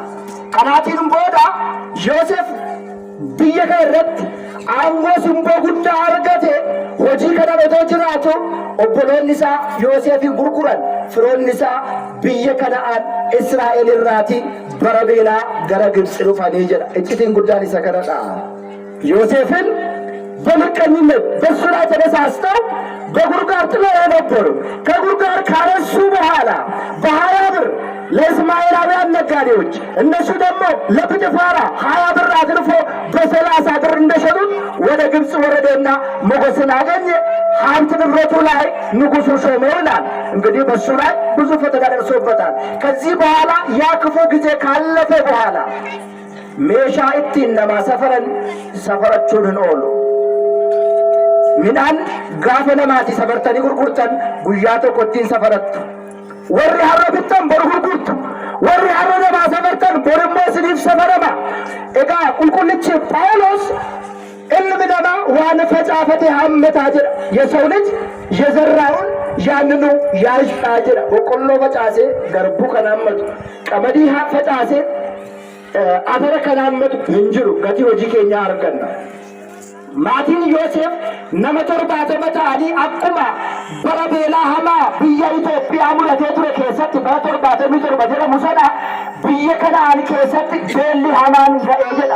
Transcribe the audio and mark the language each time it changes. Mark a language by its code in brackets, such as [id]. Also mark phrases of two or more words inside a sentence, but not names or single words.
[om] Kanaatiin booda Yoosef biyya kana irratti aangoo simboo guddaa argate. Hojii kana otoo jiraatu obboloonni isaa Yoosefin gurguran, firoonni isaa biyya Kana'aan Israa'el irraati bara beelaa gara Gibxi dhufanii jedha. Iccitiin guddaan isa kanadha. [am] Yoosefin በምቀኝነት በሱ ላይ ተነሳስተው በጉርጓር ጥለው ነበሩ። ከጉርጓር ካነሱ በኋላ በ20 ብር ለእስማኤላውያን ነጋዴዎች፣ እነሱ ደግሞ ለጲጥፋራ 20 ብር አትርፎ በ30 ብር እንደሸጡት ወደ ግብፅ ወረደና ሞገስን አገኘ። ሀብት ንብረቱ ላይ ንጉሱ ሾመው ይላል። እንግዲህ በሱ ላይ ብዙ ፈተና ደርሶበታል። ከዚህ በኋላ ያ ክፉ ጊዜ ካለፈ በኋላ ሜሻ [om] ittiin namaa safarachuun oolu. Midhaan gaafa namaati safartanii gurgurtan guyyaa tokko ittiin safarattu. Warri har'a bittan bor gurgurtu, warri har'a namaa safartan bor immoo isiniif safarama. Egaa qulqullichi Phaawulos ilmi namaa waan facaafate hammataa jedha. [am] የሰው ልጅ የዘራውን ያንኑ ያጭዳል jedha. [om] Boqqolloo facaasee garbuu kan hammatu, qamadii facaasee afara kan hammatu hin jiru. Gatii hojii keenyaa arganna. Maatiin Yoosef nama 70 ta'anii akkuma bara beelaa hamaa biyya Itoophiyaa mudatee ture keessatti bara 77 jedhamu sana biyya Kana'aan keessatti beelli hamaan ga'ee jedha.